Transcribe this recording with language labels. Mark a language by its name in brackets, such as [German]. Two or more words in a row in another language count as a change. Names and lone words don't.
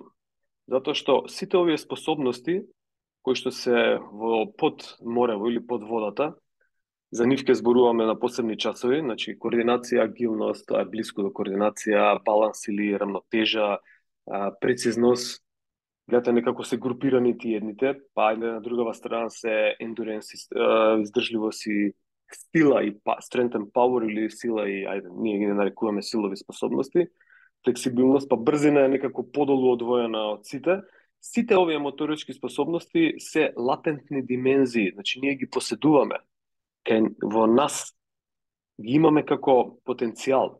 [Macedonian] Затоа што сите овие способности кои што се во под морево или под водата, за нив ќе зборуваме на посебни часови, значи координација, агилност, тоа е блиско до координација, баланс или рамнотежа, прецизност. Гледате некако се групирани тие едните, па на другава страна се endurance, издржливост и сила и [English] strength and power [Macedonian] или сила и ние ги нарекуваме силови способности, флексибилност, па брзина е некако подолу одвоена од сите. Сите овие моторички способности се латентни димензии, значи ние ги поседуваме. Во нас ги имаме како потенцијал.